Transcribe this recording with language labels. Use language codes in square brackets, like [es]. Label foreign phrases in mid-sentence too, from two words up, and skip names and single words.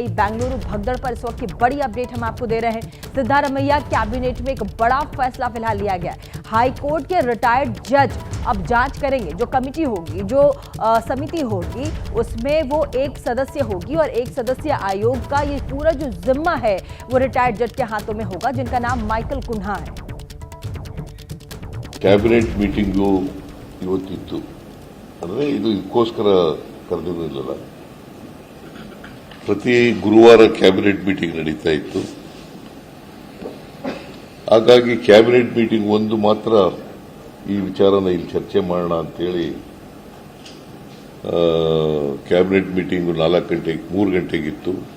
[hi] बेंगलुरु भगदड़ पर इस वक्त की बड़ी अपडेट हम आपको दे रहे हैं। सिद्धारमैया कैबिनेट में एक बड़ा फैसला फिलहाल लिया गया है। हाई कोर्ट के रिटायर्ड जज अब जांच करेंगे। जो कमेटी होगी, जो समिति होगी, उसमें वो एक सदस्य होगी और एक सदस्य आयोग का ये पूरा जो जिम्मा है वो रिटायर्ड जज के हाथों में होगा, जिनका नाम माइकल कुन्हा है। [kn] ಕ್ಯಾಬಿನೆಟ್ ಮೀಟಿಂಗು ಇವತ್ತಿತ್ತು. ಅಂದರೆ ಇದು ಇದಕ್ಕೋಸ್ಕರ ಕರೆದಿರಲಿಲ್ಲ. ಪ್ರತಿ ಗುರುವಾರ ಕ್ಯಾಬಿನೆಟ್ ಮೀಟಿಂಗ್ ನಡೀತಾ ಇತ್ತು. ಹಾಗಾಗಿ ಕ್ಯಾಬಿನೆಟ್ ಮೀಟಿಂಗ್ ಒಂದು ಮಾತ್ರ ಈ ವಿಚಾರನ ಇಲ್ಲಿ ಚರ್ಚೆ ಮಾಡೋಣ ಅಂತೇಳಿ ಕ್ಯಾಬಿನೆಟ್ ಮೀಟಿಂಗು 3 ಗಂಟೆಗಿತ್ತು.